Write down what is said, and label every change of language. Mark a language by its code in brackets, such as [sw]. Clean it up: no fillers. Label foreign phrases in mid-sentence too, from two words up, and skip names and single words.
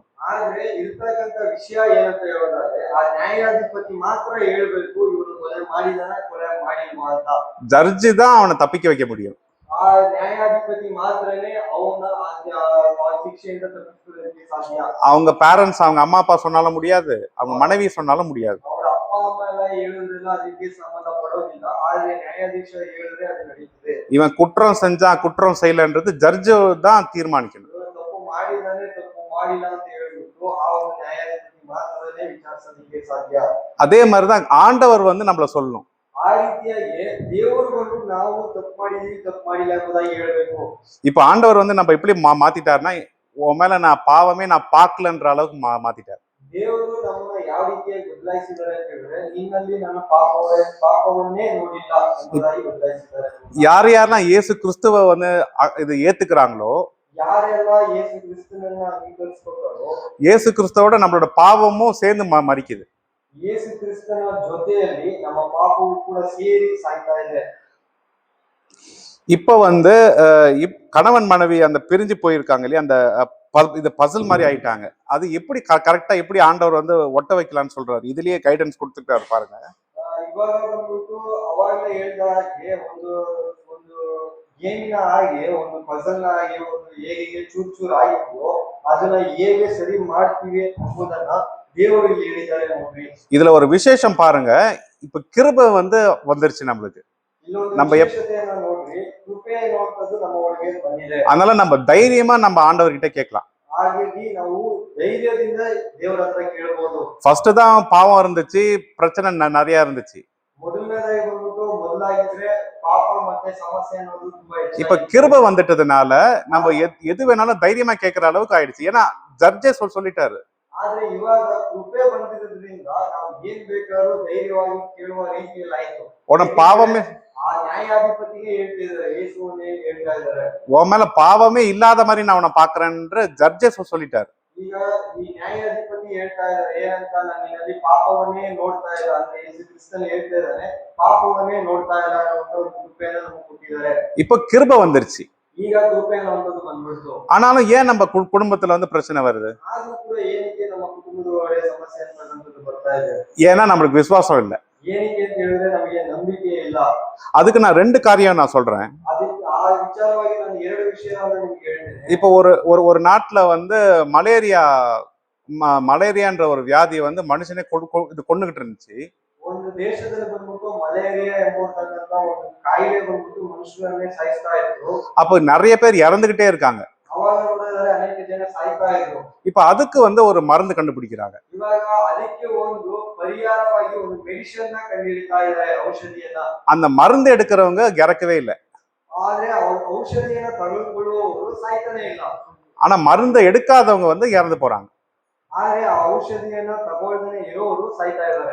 [kn] ಆದ್ರೆ ಇರ್ತಕ್ಕಂಥ ವಿಷಯ ಏನಂತ ಹೇಳೋದಾದ್ರೆ, ಆ ನ್ಯಾಯಾಧಿಪತಿ ಮಾತ್ರ ಹೇಳ್ಬೇಕು ಇವನು ಕೊಲೆ ಮಾಡಿದಾನ ಕೊಲೆ ಮಾಡಿಲ್ವಾ ಅಂತ. [ta] ஜட்ஜி தான் அவனை தப்பிக்க வைக்க முடியும். [kn] ಆ ನ್ಯಾಯಾಧಿಪತಿ ಮಾತ್ರನೇ ಅವನ ಶಿಕ್ಷೆಯಿಂದ ತಪ್ಪಿಸೋದಕ್ಕೆ ಸಾಧ್ಯ. [ta] அவங்க பேரண்ட்ஸ், அவங்க அம்மா அப்பா சொன்னாலும் முடியாது, அவங்க மனைவி சொன்னாலும் முடியாது. [kn] ಅವರ ಅಪ್ಪ ಅಮ್ಮ ಎಲ್ಲ ಹೇಳಿದ್ರೆಲ್ಲ ಅದಕ್ಕೆ ಸಂಬಂಧ ಪಡೋದಿಲ್ಲ. ಆದ್ರೆ ನ್ಯಾಯಾಧೀಶ ಹೇಳಿದ್ರೆ ಅದು ನಡೀತದೆ. [ta] இவன் குற்றம் செஞ்சா குற்றம் செய்யலன்றது ஜட்ஜு தான் தீர்மானிக்கணும். [kn] ಇವನು ತಪ್ಪು ಮಾಡಿದಾನೆ ತಪ್ಪು ಮಾಡಿಲ್ಲ ಅಂತ ಹೇಳ್ಬಿಟ್ಟು ಆ ಒಂದು ನ್ಯಾಯಾಧಿಪತಿ ಮಾತ್ರನೇ ವಿಚಾರಿಸೋದಕ್ಕೆ ಸಾಧ್ಯ. [ta] அதே மாதிரிதான் ஆண்டவர் வந்து நம்மள சொல்லணும். [kn] ಆ ರೀತಿಯಾಗಿ ದೇವರು ಬಂದು ನಾವು ತಪ್ಪು ಮಾಡಿದೀವಿ ತಪ್ಪು ಮಾಡಿಲ್ಲ ಎಂಬುದಾಗಿ ಹೇಳ್ಬೇಕು. [ta] இப்ப ஆண்டவர் வந்து நம்ம எப்படி மாத்திட்டாருன்னா, உன் மேல நான் பாவமே நான் பார்க்கலன்ற அளவுக்கு மாத்திட்டார். [kn] ದೇವರು ನಮ್ಮನ್ನ ಯಾವ ರೀತಿಯಾಗಿ ಬದಲಾಯಿಸಿದ್ದಾರೆ ಅಂತ ಹೇಳಿದ್ರೆ, ನಿನ್ನಲ್ಲಿ ನನ್ನ ಪಾಪವನ್ನೇ ನೋಡಿಲ್ಲ ಎಂಬುದಾಗಿ ಬದಲಾಯಿಸಿದ್ದಾರೆ. [ta] யாரெல்லாம் இயேசு கிறிஸ்துவ வந்து இது ஏத்துக்கிறாங்களோ, [kn] ಯಾರೆಲ್ಲ ಯೇಸು ಕ್ರಿಸ್ತನನ್ನ ಅಂಗೀಕರಿಸ್ಕೊತಾರೋ, [ta] இயேசு கிறிஸ்துவோட நம்மளோட பாவமும் சேர்ந்து மரிக்குது. [kn] ಯೇಸು ಕ್ರಿಸ್ತನ ಜೊತೆಯಲ್ಲಿ ನಮ್ಮ ಪಾಪವು ಕೂಡ ಸೇರಿ ಸಾಯ್ತಾ ಇದೆ. [ta] இப்ப வந்து கணவன் மனைவி அந்த பிரிஞ்சு போயிருக்காங்க இல்லையா, அந்த இது பசில் மாதிரி ஆயிட்டாங்க. அது எப்படி கரெக்டா எப்படி ஆண்டவர் வந்து ஒட்ட வைக்கலாம்னு சொல்றாரு, இதுலயே கைடன்ஸ் கொடுத்துட்டாரு பாருங்க. [kn] ಇವಾಗ ಬಂದ್ಬಿಟ್ಟು ಅವಾಗಲೇ ಹೇಳಿದ ಹಾಗೆ ಒಂದು ಒಂದು ಗೇಮಿನ ಹಾಗೆ ಒಂದು ಪಜಲ್ ಹಾಗೆ ಒಂದು ಹೇಗೆ ಚೂರ್ ಚೂರ್ ಆಗಿದ್ವು ಅದನ್ನ ಹೇಗೆ ಸರಿ ಮಾಡ್ತೀವಿ ಎಂಬುದನ್ನ ದೇವರು ಇಲ್ಲಿ ಹೇಳಿದ್ದಾರೆ ನೋಡ್ರಿ. [ta] இதுல ஒரு விசேஷம் பாருங்க, இப்ப கிருபை வந்து வந்துருச்சு நம்மளுக்கு. [kn] நம்ம ವಿಶೇಷತೆಯನ್ನ ನೋಡ್ರಿ, ಕೃಪೆ ಅನ್ನುವಂಥದ್ದು ನಮ್ಮ ಒಳಗೆ ಬಂದಿದೆ. [ta] அதனால நம்ம தைரியமா நம்ம ஆண்டவர்கிட்ட கேட்கலாம். [kn] ಹಾಗಾಗಿ ನಾವು ಧೈರ್ಯದಿಂದ ದೇವರ ಹತ್ರ ಕೇಳಬಹುದು. [ta] ஃபர்ஸ்ட் தான் பாவம் இருந்துச்சு, பிரச்சனை நிறைய இருந்துச்சு. [kn] ಮೊದಲನೇದಾಗಿ ಬಂದ್ಬಿಟ್ಟು ಮೊದಲಾಗಿದ್ರೆ ಪಾಪ ಮತ್ತೆ ಸಮಸ್ಯೆ ಅನ್ನೋದು ತುಂಬಾ ಹೆಚ್ಚು. [ta] இப்ப கிருபை வந்துட்டதுனால நம்ம எது வேணாலும் தைரியமா கேட்கற அளவுக்கு ஆயிடுச்சு. ஏன்னா ஜட்ஜே சொல்லிட்டாரு. [kn] ಆದ್ರೆ ಇವಾಗ ಕೃಪೆ ಬಂದಿರೋದ್ರಿಂದ ನಾವು ಏನ್ ಬೇಕಾದ್ರೂ ಧೈರ್ಯವಾಗಿ ಕೇಳುವ ರೀತಿಯಲ್ಲಿ ಆಯ್ತು. [ta] உன பாவமே [kn] ಆ ನ್ಯಾಯಾಧಿಪತಿಗೆ ಹೇಳ್ತಿದ್ದಾರೆ, ಯೇಸುವನ್ನೇ ಹೇಳ್ತಾ ಇದ್ದಾರೆ, [ta] உன் மேல பாவமே இல்லாத மாதிரி நான் உன்னை பாக்குறேன்ற ஜட்ஜே சொல்லிட்டாரு. [kn] ಈಗ ಈ ನ್ಯಾಯಾಧಿಪತಿ ಹೇಳ್ತಾ ಇದ್ದಾರೆ ಏನಂತ, ನಾನು ನಿನ್ನಲ್ಲಿ ಪಾಪವನ್ನೇ ನೋಡ್ತಾ ಇಲ್ಲ ಅಂತ ಯೇಸು ಕ್ರಿಸ್ತನ್ ಹೇಳ್ತಾ ಇದ್ದಾನೆ, ಪಾಪವನ್ನೇ ನೋಡ್ತಾ ಇಲ್ಲ ಅನ್ನುವಂತ ಒಂದು ಕೃಪೆಯನ್ನು ನಮಗೆ ಕೊಟ್ಟಿದ್ದಾರೆ. [ta] இப்ப கிருபை வந்துருச்சு. [kn] ಈಗ ಕೃಪೆ ಅನ್ನುವಂಥದ್ದು ಬಂದ್ಬಿಡ್ತು. [ta] ஆனாலும் ஏன் நம்ம குடும்பத்துல வந்து பிரச்சனை வருது? [kn] ಆದ್ರೂ ಕೂಡ ಏನಕ್ಕೆ ನಮ್ಮ ಕುಟುಂಬದ ಒಳಗೆ ಸಮಸ್ಯೆ ಅನ್ನುವಂಥದ್ದು ಬರ್ತಾ ಇದೆ? [ta] ஏன்னா நம்மளுக்கு விசுவாசம் இல்லை. [kn] ಏನಕ್ಕೆ ಅಂತ ಹೇಳಿದ್ರೆ ನಮಗೆ ನಂಬಿಕೆ ಇಲ್ಲ. [ta] அதுக்கு நான் 2 காரியம் நான் சொல்றேன். [kn] ಅದಕ್ಕೆ ಆ ವಿಚಾರವಾಗಿ ನಾನು 2 ವಿಷಯವನ್ನು ನಿಮ್ಗೆ ಹೇಳ್ತೇನೆ. [ta] இப்போ ஒரு நாட்டுல வந்து மலேரியான்ற ஒரு வியாதி வந்து மனுஷனே இது கொண்டுகிட்டு இருந்துச்சு. [kn] ಒಂದು ದೇಶದಲ್ಲಿ ಬಂದ್ಬಿಟ್ಟು ಮಲೇರಿಯಾ ಎಂಬತಕ್ಕಂತ ಒಂದು ಕಾಯಿಲೆ ಬಂದ್ಬಿಟ್ಟು ಮನುಷ್ಯರನ್ನೇ ಸಾಯಿಸ್ತಾ ಇತ್ತು. [ta] அப்போ நிறைய பேர் இறந்துகிட்டே இருக்காங்க. [kn] ಅವಾಗ ನೋಡಿದ್ರೆ ಅನೇಕ ಜನ ಸಾಯ್ತಾ ಇದ್ರು. [ta] இப்ப அதுக்கு வந்து ஒரு மருந்து கண்டுபிடிக்கிறாங்க. [kn] ಇವಾಗ ಅದಕ್ಕೆ ಒಂದು ಪರಿಹಾರವಾಗಿ ಒಂದು ಮೆಡಿಸಿನ್ ನ ಕಂಡುಹಿಡಿತಾ ಇದ್ದಾರೆ, ಔಷಧಿಯನ್ನ. [ta] அந்த மருந்து எடுக்கிறவங்க இறக்கவே இல்லை. [kn] ಆದ್ರೆ ಔಷಧಿಯನ್ನ ತೆಗೆದುಕೊಳ್ಳುವವರು ಸಾಯ್ತಾನೆ ಇಲ್ಲ. [ta] ஆனா மருந்தை எடுக்காதவங்க வந்து இறந்து போறாங்க. [kn] ಆದ್ರೆ ಆ ಔಷಧಿಯನ್ನ ತಗೊಳ್ಳದೇ ಇರೋರು ಸಾಯ್ತಾ ಇದ್ದಾರೆ.